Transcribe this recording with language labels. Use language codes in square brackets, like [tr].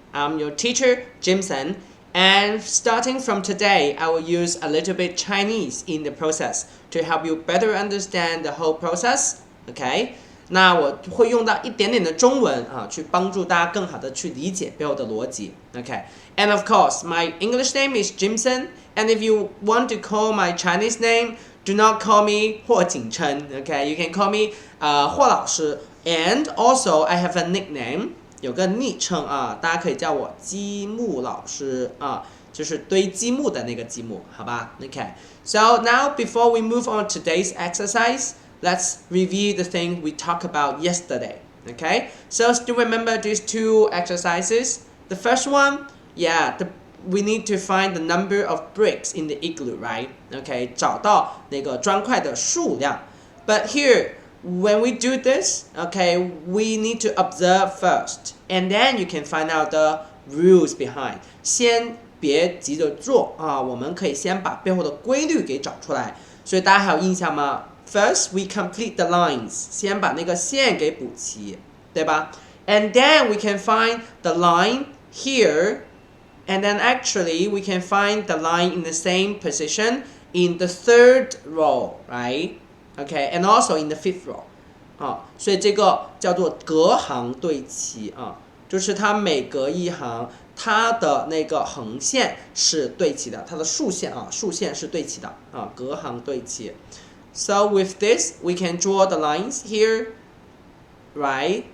[en] I'm your teacher, Jimson, and starting from today, I will use a little bit Chinese in the process to help you better understand the whole process. Okay? [zh] 那我会用到一点点的中文去帮助大家更好的去理解背后的逻辑。 [en] Okay? And of course, my English name is Jimson, and if you want to call my Chinese name, do not call me 霍景琛. Okay? You can call me 霍老师 and also I have a nickname [zh] 有个昵称大家可以叫我积木老师就是堆积木的那个积木好吧 [en] Okay, so now before we move on to today's exercise, let's review the thing we talked about yesterday. Okay, so still remember these two exercises. The first one, we need to find the number of bricks in the igloo, right? Okay, [zh] 找到那个砖块的数量 [en] But here when we do this, okay, we need to observe first, and then you can find out the rules behind. [zh] 先别急着做我们可以先把背后的规律给找出来。所以大家还有印象吗 ？ [en] First, we complete the lines. [zh] 先把那个线给补齐，对吧 [en] ？And then we can find the line here, and then actually we can find the line in the same position in the third row, right?Okay, and also in the fifth row. [zh] 所以这个叫做隔行对齐就是它每隔一行，它的那个横线是对齐的，它的竖线是对齐的隔行对齐。 [en] So with this, we can draw the lines here, right?